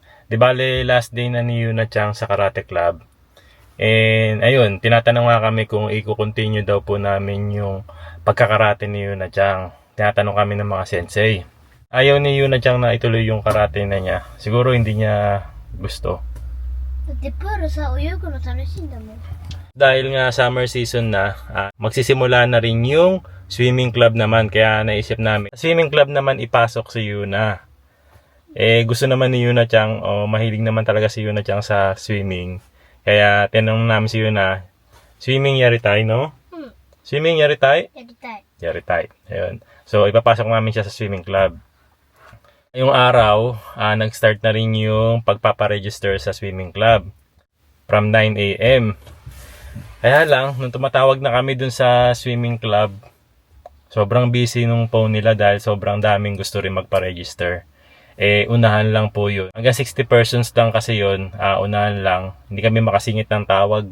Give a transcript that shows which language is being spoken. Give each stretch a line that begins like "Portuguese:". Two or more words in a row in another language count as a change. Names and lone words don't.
Filipino: Di bale, last day na ni Yuna Chang sa
English: karate club.
Filipino: And ayun, tinatanong nga kami kung i-continue daw po namin yung pagkakarate ni Yuna Chang. Tinatanong kami ng mga sensei. Ayaw ni Yuna Chang na ituloy yung karate na niya. Siguro hindi niya gusto.
Japanese: だってプールさ、泳ぐの楽しいんだもん。
Filipino: Dahil nga
English: summer season
Filipino: na, magsisimula na rin yung
English: swimming club
Filipino: naman. Kaya naisip namin,
English: swimming club
Filipino: naman ipasok si Yuna. Eh gusto naman ni Yuna Chang, mahilig naman talaga si Yuna Chang sa swimming. Kaya tinanong namin si Yuna, swimming yari tayo, no? Swimming yari tayo?
Japanese: やりたい。
Filipino: Yari tayo. Ayun. So ipapasok namin siya sa
English: swimming club.
Filipino: Yung araw, nag-start na rin yung pagpaparegister sa
English: swimming club from 9 AM.
Filipino: Kaya lang, nung tumatawag na kami dun sa
English: swimming club,
Filipino: sobrang busy nung phone nila dahil sobrang daming gusto rin magpa-register. Eh, unahan lang po yun. Hanggang 60 persons lang kasi yun, unahan lang. Hindi kami makasingit ng tawag.